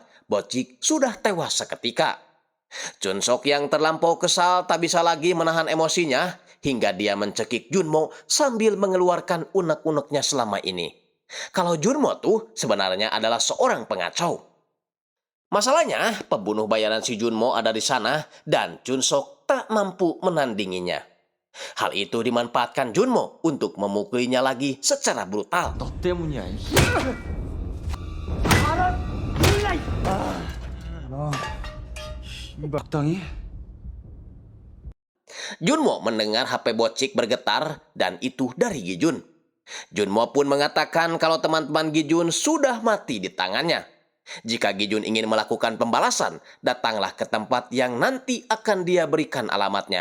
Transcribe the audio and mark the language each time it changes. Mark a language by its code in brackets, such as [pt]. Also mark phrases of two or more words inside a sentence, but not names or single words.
[id] Bocik sudah tewas seketika. Chun-sok yang terlampau kesal tak bisa lagi menahan emosinya hingga dia mencekik Junmo sambil mengeluarkan unek-uneknya selama ini. Kalau Junmo tuh sebenarnya adalah seorang pengacau. Masalahnya, pembunuh bayaran si Junmo ada di sana dan Chun-sok tak mampu menandinginya. Hal itu dimanfaatkan Junmo untuk memukulinya lagi secara brutal. [ko] 너 때문이야. 막당이? [id] Junmo mendengar HP Bocik bergetar dan itu dari Gijun. Junmo pun mengatakan kalau teman-teman Gijun sudah mati di tangannya. Jika Gijun ingin melakukan pembalasan, datanglah ke tempat yang nanti akan dia berikan alamatnya.